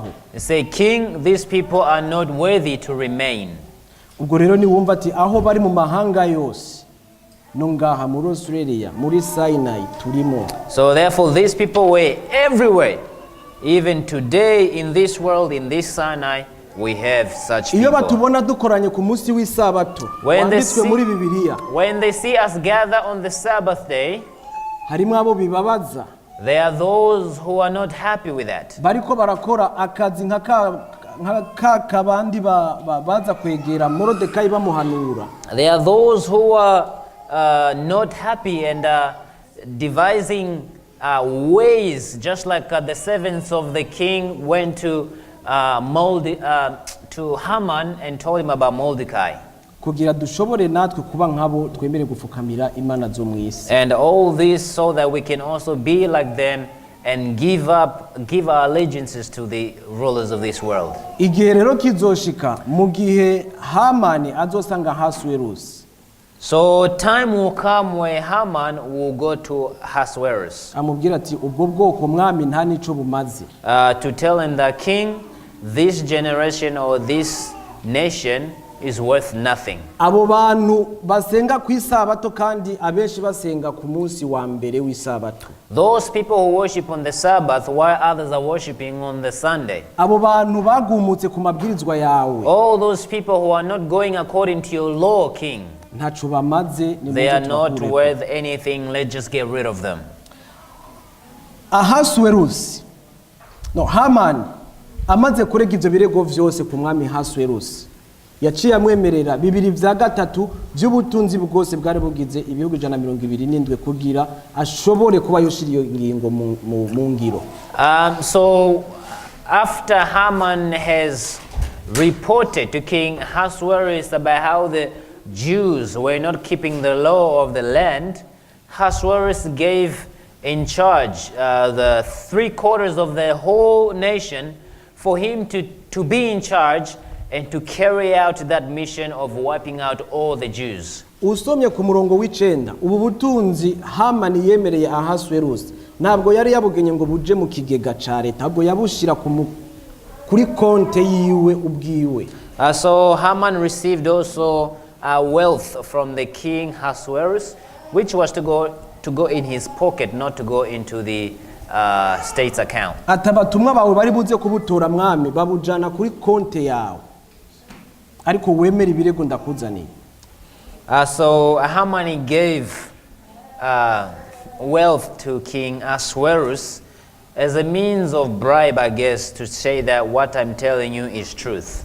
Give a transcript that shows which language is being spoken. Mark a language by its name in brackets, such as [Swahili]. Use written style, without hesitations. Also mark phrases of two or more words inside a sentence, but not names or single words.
[English] They say, King, these people are not worthy to remain. [Rundi] Ubwo rero niwumva ati aho bari mu mahanga yose no ngaha muri Australia muri Sinai turimo. [English] So therefore these people were everywhere. Even today in this world, in this Sinai, we have such [Rundi] Iyo [English] people. [Rundi] batubona dukoranye ku munsi w'isabato [English] When they [Rundi] wanditswe [English] see- [Rundi] muri Bibiliya, [English] When they see us gather on the Sabbath day, [Rundi] harimo abo bibabaza [English] there are those who are not happy with that. [Rundi] bariko barakora akazi nka kabandi baza kwegera Morodekayi bamuhanura. [English] There are those who are not happy and devising ways, just like the servants of the king went to Haman and told him about Mordecai. [Rundi] Kugira dushobore natwe kuba nkabo twemere gufukamira imana zo mu isi. [English] And all this so that we can also be like them and give our allegiances to the rulers of this world. [Rundi] Igihe rero kizoshika mu gihe Hamani azosanga Ahasuwerusi, [English] So time will come where Haman will go to Ahasuerus [Rundi] amubwira ati ubwo bwoko mwami nta nico bumaze. [English] to tell him that, King, this generation or this nation is worth nothing. [Rundi] Abo bantu basenga ku isabato kandi abenshi basenga ku munsi wa mbere w'isabato. [English] Those people who worship on the Sabbath while others are worshiping on the Sunday. [Rundi] Abo bantu bagumutse ku mabwirizwa yawe [English] All those people who are not going according to your law, King, [Rundi] ntaco bamaze, ni [English] they are [Rundi] muze [English] not [Rundi] tubakureko. [English] worth anything. Let's just get rid of them. [Rundi] Ahasuwerusi, no, Hamani amaze kurega ivyo birego vyose ku mwami Ahasuwerusi, yaciye amwemerera 2/3 by'ubutunzi bwose bwari bugize ibihugu 127 kugira ashobore kuba yoshira iyo ngingo mu ngiro. [English] So after Haman has reported to King Ahasuerus about how the Jews were not keeping the law of the land, Ahasuerus gave in charge the 3/4 of the whole nation for him to be in charge and to carry out that mission of wiping out all the Jews. [Rundi] Usomye ku murongo w'icenda, ubu butunzi Hamani yemereye Ahasuwerusi ntabwo yari yabugenye ngo buje mu kigega ca leta, ahubwo yabushira kuri konte yiwe ubwiwe. [English] So Haman received also wealth from the king Ahasuerus, which was to go in his pocket, not to go into the state's account. [Rundi] Atabatumwa bawe bari buze kubutora mwami babujana kuri konte yawe, ariko wemera ibirego ndakuzaniye. [English] So Haman gave wealth to King Ahasuerus as a means of bribe, I guess, to say that what I'm telling you is truth.